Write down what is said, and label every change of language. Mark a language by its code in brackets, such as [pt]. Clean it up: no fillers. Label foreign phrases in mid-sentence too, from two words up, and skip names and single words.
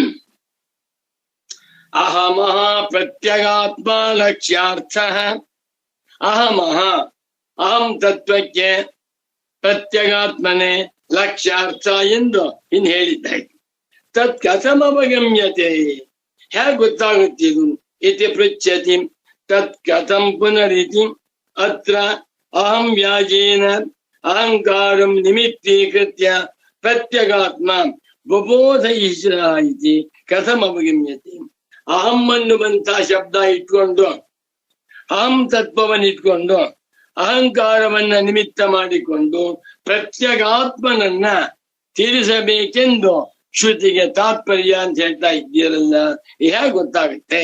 [sa] ಅಹಮಃ ಪ್ರತ್ಯಗಾತ್ಮ ಲಕ್ಷ್ಯಾರ್ಥ. [kn] ಅಹಮಃ ಅಹಂ ತತ್ವಕ್ಕೆ, ಪ್ರತ್ಯಗಾತ್ಮನೆ ಲಕ್ಷ್ಯಾರ್ಥ ಎಂದು ಇನ್ನು ಹೇಳಿದ್ದಾಯ್ತು. [sa] ತತ್ ಕಥಮವಗಮ್ಯತೆ, [kn] ಹೇಗೆ ಗೊತ್ತಾಗುತ್ತಿದು? [sa] ಇತಿ ಪೃಚ್ಛತಿ. ತತ್ ಕಥಂ ಪುನರಿತಿ ಅತ್ರ ಅಹಂ ವ್ಯಾಜೇನ ಅಹಂಕಾರಂ ನಿಮಿತ್ತೀಕೃತ್ಯ ಪ್ರತ್ಯಗಾತ್ಮ ಬಬೋಧ ಈಶ್ವರ ಇತಿ ಕಥಮವಗಮ್ಯತೆ. [kn] ಅಹಂ ಅನ್ನುವಂತ ಶಬ್ದ ಇಟ್ಕೊಂಡು, ಅಹಂ ತತ್ವವನ್ನು ಇಟ್ಕೊಂಡು, ಅಹಂಕಾರವನ್ನ ನಿಮಿತ್ತ ಮಾಡಿಕೊಂಡು ಪ್ರತ್ಯಗಾತ್ಮನನ್ನ ತೀರಿಸಬೇಕೆಂದು ಶ್ರುತಿಗೆ ತಾತ್ಪರ್ಯ ಅಂತ ಹೇಳ್ತಾ ಇದ್ದೀರಲ್ಲ, ಹೇಗೆ ಗೊತ್ತಾಗುತ್ತೆ?